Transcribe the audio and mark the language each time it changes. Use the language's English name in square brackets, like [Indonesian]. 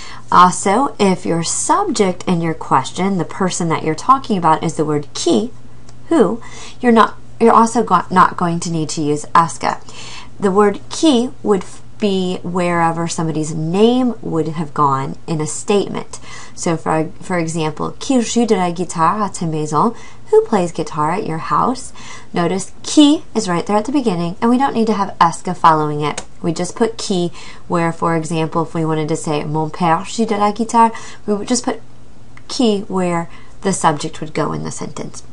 [English] Also, if your subject in your question, the person that you're talking about, is the word qui, who, you're not you're also not going to need to use est que. The word qui would be wherever somebody's name would have gone in a statement. So for example, [French] qui joue de la guitare à ta maison? [English] Who plays guitar at your house? Notice qui is right there at the beginning, and we don't need to have est que following it. We just put qui where, for example, if we wanted to say [French] mon père joue de la guitare, [English] we would just put qui where the subject would go in the sentence.